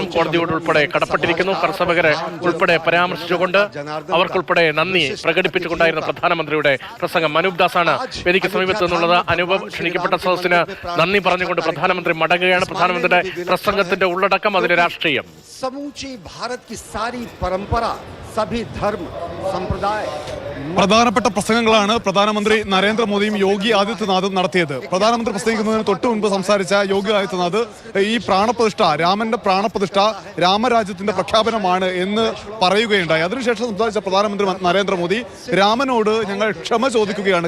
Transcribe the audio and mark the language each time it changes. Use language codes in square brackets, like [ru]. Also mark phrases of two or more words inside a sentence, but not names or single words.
[ml] കോടതിയോട് ഉൾപ്പെടെ കടപ്പെട്ടിരിക്കുന്നു. കർഷകരെ ഉൾപ്പെടെ പരാമർശിച്ചുകൊണ്ട് അവർക്കുൾപ്പെടെ നന്ദി പ്രകടിപ്പിച്ചുകൊണ്ടായിരുന്നു പ്രധാനമന്ത്രിയുടെ പ്രസംഗം. അനൂപ് ദാസാണ് വേദിക്ക് സമീപത്ത് നിന്നുള്ളത്. അനൂപ്, ക്ഷണിക്കപ്പെട്ട സദസ്സിന് നന്ദി പറഞ്ഞുകൊണ്ട് പ്രധാനമന്ത്രി മടങ്ങുകയാണ്. പ്രധാനമന്ത്രിയുടെ പ്രസംഗത്തിന്റെ ഉള്ളടക്കം, അതിലെ രാഷ്ട്രീയം. [hi] समूची भारत की सारी परंपरा, सभी धर्म संप्रदाय [ml] പ്രധാനപ്പെട്ട പ്രസംഗങ്ങളാണ് പ്രധാനമന്ത്രി നരേന്ദ്രമോദിയും യോഗി ആദിത്യനാഥും നടത്തിയത്. പ്രധാനമന്ത്രി പ്രസംഗിക്കുന്നതിന് തൊട്ടു മുൻപ് സംസാരിച്ച യോഗി ആദിത്യനാഥ് ഈ പ്രാണപ്രതിഷ്ഠ, രാമന്റെ പ്രാണപ്രതിഷ്ഠ രാമരാജ്യത്തിന്റെ പ്രഖ്യാപനമാണ് എന്ന് പറയുകയുണ്ടായി. അതിനുശേഷം സംസാരിച്ച പ്രധാനമന്ത്രി നരേന്ദ്രമോദി രാമനോട് ഞങ്ങൾ ക്ഷമ ചോദിക്കുകയാണ്.